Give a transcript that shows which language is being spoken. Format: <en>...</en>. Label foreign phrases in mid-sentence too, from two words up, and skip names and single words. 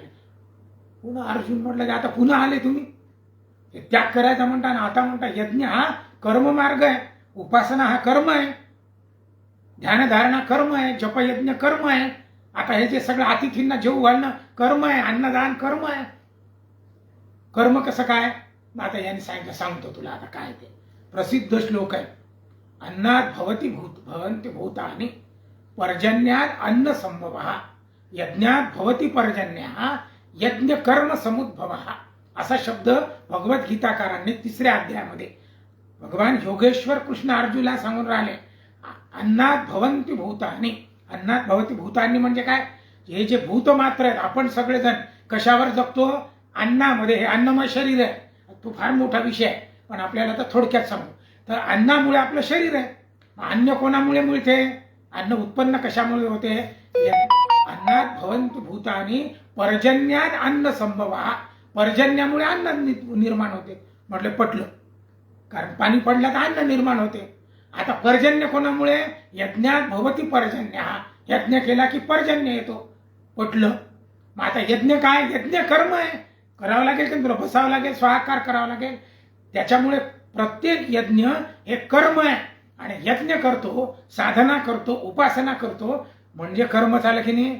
<mr>पुन्हा अर्जुन म्हटलं की आता पुन्हा आले तुम्ही, त्याग करायचा म्हणता ना आता म्हणता यज्ञ हा कर्म मार्ग आहे, उपासना हा कर्म आहे, ध्यानधारणा कर्म आहे, जपयज्ञ कर्म आहे. आता हे जे सगळं अतिथींना जेवू घालणं कर्म आहे, अन्नदान कर्म आहे. कर्म कसं काय, आता यांनी सांगितलं, सांगतो तुला आता काय ते. प्रसिद्ध श्लोक आहे,</mr> <sa>अन्नात भवन्ति भूतानि पर्जन्यात अन्न संभवः यज्ञात भवति पर्जन्यः यज्ञ कर्म समुद्भवः.</sa> <mr>असा शब्द भगवद्गीताकारांनी 3ऱ्या अध्यायामध्ये भगवान योगेश्वर कृष्ण अर्जुनला सांगून राहिले.</mr> <sa>अन्नात भवन्ति भूतानि, अन्नात भवति भूतानि</sa> <mr>म्हणजे काय, हे जे भूत मात्र आहेत आपण सगळेजण कशावर जगतो, अन्नामध्ये. हे अन्नमय शरीर आहे. तो फार मोठा विषय आहे, पण आपल्याला तर थोडक्यात सांगू. तर अन्नामुळे आपलं शरीर आहे. अन्न कोणामुळे मिळते, अन्न उत्पन्न कशामुळे होते,</mr> <sa>अन्नात भवन्ति भूतानि पर्जन्यात अन्न संभवः.</sa> <mr>पर्जन्यामुळे अन्न निर्माण होते. म्हटलं पटलं, कारण पाणी पडलं तर अन्न निर्माण होते. आता पर्जन्य कोणामुळे,</mr> <sa>यज्ञात भवति पर्जन्यः,</sa> <mr>यज्ञ केला की पर्जन्य येतो. पटलं. मग आता यज्ञ काय, यज्ञ कर्म आहे, करावं लागेल की तुला बसावं लागेल, स्वाहाकार करावा लागेल. त्याच्यामुळे प्रत्येक यज्ञ हे कर्म आहे. आणि यज्ञ करतो, साधना करतो, उपासना करतो म्हणजे कर्म झालं की नाही.</mr>